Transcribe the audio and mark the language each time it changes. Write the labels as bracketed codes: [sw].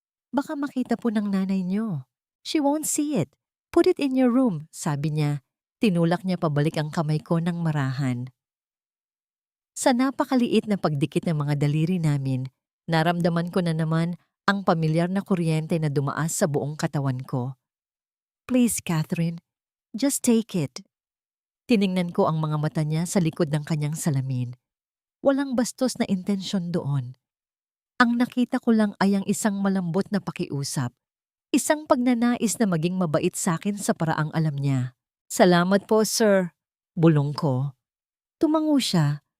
[tl] Baka makita po ng nanay niyo. [en] She won't see it. Put it in your room, [tl] sabi niya. Tinulak niya pabalik ang kamay ko ng marahan. Sa napakaliit na pagdikit ng mga daliri namin, naramdaman ko na naman ang pamilyar na kuryente na dumaas sa buong katawan ko. [en] Please, Catherine, just take it. [tl] Tiningnan ko ang mga mata niya sa likod ng kanyang salamin. Walang bastos na intensyon doon. Ang nakita ko lang ay ang isang malambot na pakiusap. Isang pagnanais na maging mabait sa akin sa paraang alam niya. Salamat po, sir. Bulong ko. Tumango siya.